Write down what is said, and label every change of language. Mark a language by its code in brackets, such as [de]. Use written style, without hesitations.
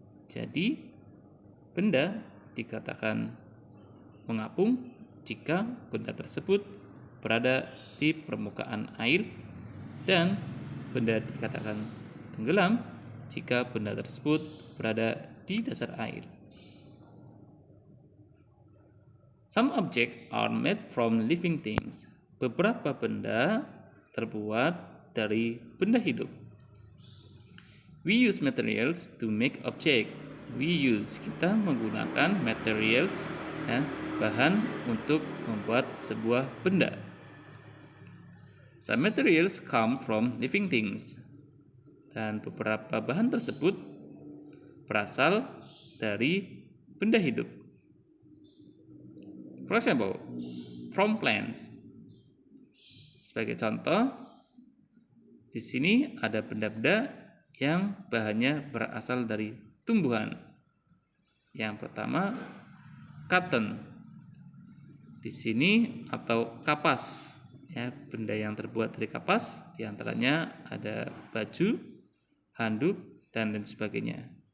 [id] Jadi, benda dikatakan mengapung jika benda tersebut berada di permukaan air, dan benda dikatakan tenggelam jika benda tersebut berada di dasar air. [en] Some objects are made from living things. [id] Beberapa benda terbuat dari benda hidup. [en] We use materials to make object. [id] Kita menggunakan materials, bahan untuk membuat sebuah benda. [en] Some materials come from living things. [id] Dan beberapa bahan tersebut berasal dari benda hidup. [en] For example, from plants. [id] Sebagai contoh, di sini ada benda-benda yang bahannya berasal dari tumbuhan. Yang pertama, cotton. Di sini atau kapas, benda yang terbuat dari kapas, diantaranya ada baju, handuk, dan lain sebagainya.